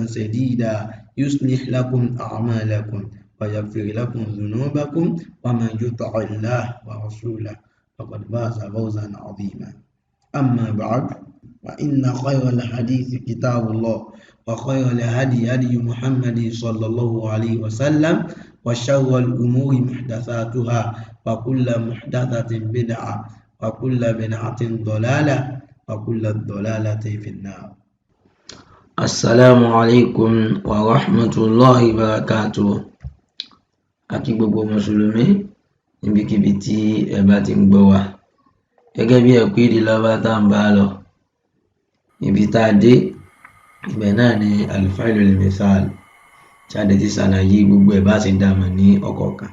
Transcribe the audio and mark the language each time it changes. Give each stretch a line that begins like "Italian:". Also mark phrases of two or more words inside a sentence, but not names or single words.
Arabic: سديدا يصلح لكم أعمالكم ويغفر لكم ذنوبكم ومن يطع الله ورسوله فقد فاز فوزا عظيما أما بعد فإن خير الحديث كتاب الله وخير الهدي هدي محمد صلى الله عليه وسلم وشر الأمور محدثاتها وكل محدثة بدعة وكل بدعة ضلالة وكل ضلالة في النار. السلام عليكم ورحمة الله وبركاته.
Yoruba: Àkí gbogbo mùsùlùmí níbikíbi tí ẹ bá ti ń gbọ́ wa. Gẹ́gẹ́ bí ẹ̀kọ́ èdè Lárúbáwá tá ń bá lọ. Ibi tá a dé, ibẹ̀ náà ni
Arabic: الفعل المثال.
Yoruba: Tí a dẹ̀ ti ṣàlàyé gbogbo ẹ̀ bá ṣe dámọ̀ ní ọ̀kọ̀ọ̀kan.